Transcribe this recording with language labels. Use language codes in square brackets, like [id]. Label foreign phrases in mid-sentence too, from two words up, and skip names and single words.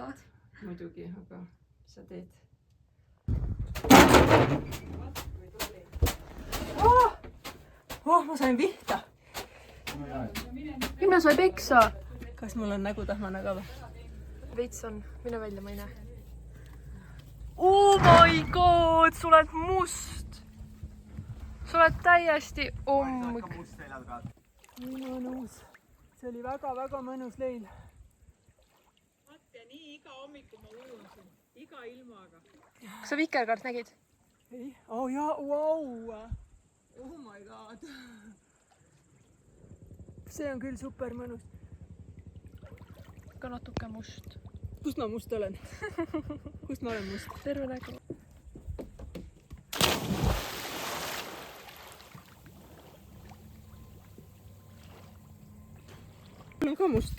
[et] Muidugi, aga sa teed. Ma sain vihta. Mine sai peksa. Kas mul on nägu tahmane ka või? Veits on, mine välja, ma ei näe. [en] Oh my god, [et] sa oled must. Sa oled täiesti ummik. Mõnus. See oli väga-väga mõnus leil. Vaata, nii iga hommiku ma ujun siin, iga ilmaga. Kas sa vikerkaart nägid? Ei? Oh jaa, [en] wow! Oh my god! [et] See on küll super mõnus. Ka natuke must. Kust ma must olen? Kust ma olen must? Terve nägu. Mul on ka must.